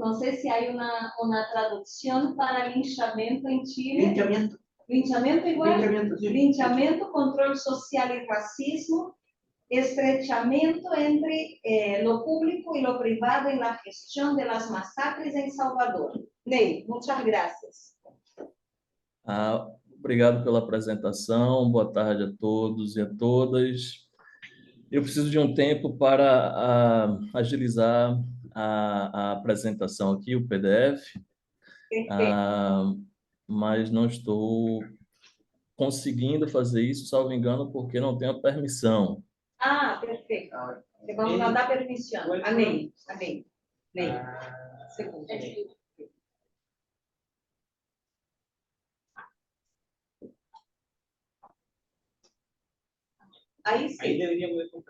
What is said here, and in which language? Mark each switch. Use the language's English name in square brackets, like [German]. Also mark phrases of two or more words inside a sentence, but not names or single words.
[Spanish] No sé si hay una traducción para linchamento en Chile. Linchamiento. [Portuguese] Linchamento igual. [Spanish] Linchamiento, sí. Linchamento, control social y racismo, estrechamiento entre lo público y lo privado en la gestión de las masacres en Salvador. Ney, muchas gracias. [Portuguese] Obrigado pela apresentação, boa tarde a todos e a todas. Eu preciso de um tempo para agilizar a apresentação aqui, o PDF, mas não estou conseguindo fazer isso, salvo engano, porque não tenho a permissão. Ah, perfeito. Vamos mandar permissão. Amém. Amém. Ney, segundo. Aí sim. [Spanish] Ahí debería poder compartir.